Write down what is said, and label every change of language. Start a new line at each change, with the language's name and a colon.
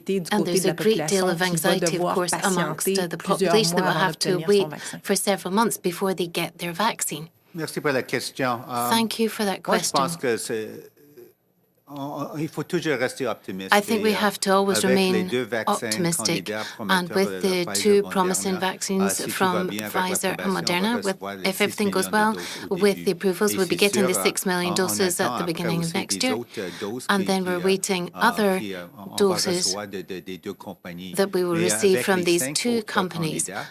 English: And there's a great deal of anxiety, of course, amongst the population that will have to wait for several months before they get their vaccine.
French: Merci pour la question.
English: Thank you for that question.
French: Moi, je pense que il faut toujours rester optimiste.
English: I think we have to always remain optimistic, and with the two promising vaccines from Pfizer and Moderna, if everything goes well with the approvals, we'll be getting the 6 million doses at the beginning of next year, and then we're waiting other doses that we will receive from these two companies.